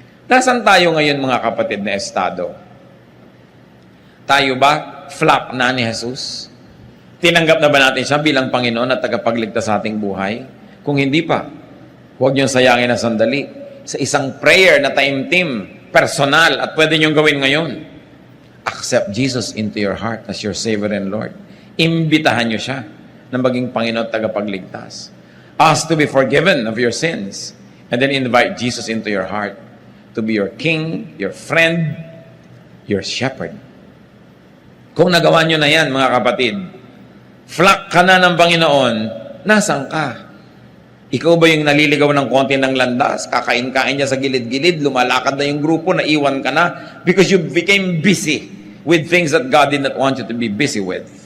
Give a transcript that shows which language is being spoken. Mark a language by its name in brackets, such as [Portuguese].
[Filipino] Nasaan tayo ngayon, mga kapatid na estado? Tayo ba flock na ni Jesus? Tinanggap na ba natin siya bilang Panginoon at tagapagligtas sa ating buhay? Kung hindi pa, huwag niyong sayangin na sandali sa isang prayer na time-team, personal, at pwede niyong gawin ngayon. [English] Accept Jesus into your heart as your Savior and Lord. [Filipino] Imbitahan niyo siya na maging Panginoon at tagapagligtas. [English] Ask to be forgiven of your sins, and then invite Jesus into your heart to be your King, your friend, your shepherd. [Filipino] Kung nagawa niyo na yan, mga kapatid, flock ka na ng Panginoon, nasaan ka? Ikaw ba yung naliligaw ng konti ng landas? Kakain-kain niya sa gilid-gilid, lumalakad na yung grupo, naiwan ka na [English] because you became busy with [Filipino] things that God did not want you to be busy with.